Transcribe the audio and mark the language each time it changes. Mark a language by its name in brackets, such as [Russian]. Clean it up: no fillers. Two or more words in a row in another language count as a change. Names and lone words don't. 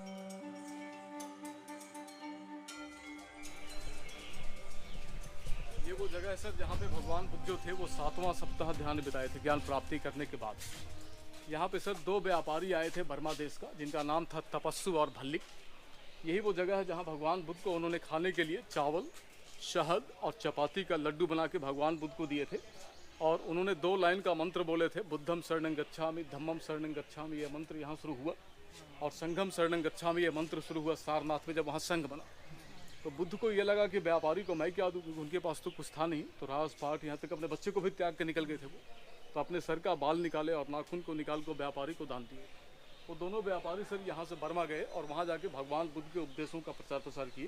[Hindi] ये वो जगह है सर जहाँ पे भगवान बुद्ध जो थे वो 7वां सप्ताह ध्यान बिताए थे ज्ञान प्राप्ति करने के बाद। यहाँ पे सर 2 व्यापारी आए थे बर्मा देश का, जिनका नाम था तपस्सु और भल्लिक। यही वो जगह है जहाँ भगवान बुद्ध को उन्होंने खाने के लिए चावल, शहद और चपाती का लड्डू बना के भगवान बुद्ध को दिए थे। और उन्होंने 2 लाइन का मंत्र बोले थे, [Pali] बुद्धम शरणं गच्छामि, धम्मम शरणं गच्छामि। [Hindi] ये मंत्र यहाँ शुरू हुआ, और [Pali] संघम शरणं गच्छामि [Hindi] ये मंत्र शुरू हुआ सारनाथ में, जब वहाँ संघ बना। तो बुद्ध को ये लगा कि व्यापारी को मैं क्या दूँ, क्योंकि उनके पास तो कुछ था नहीं। तो राज पाट यहाँ तक अपने बच्चे को भी त्याग के निकल गए थे वो। तो अपने सर का बाल निकाले और नाखून को निकाल कर व्यापारी को दान दिए। वो दोनों व्यापारी सर यहाँ से बर्मा गए और वहाँ जाके भगवान बुद्ध के उपदेशों का प्रचार प्रसार किए।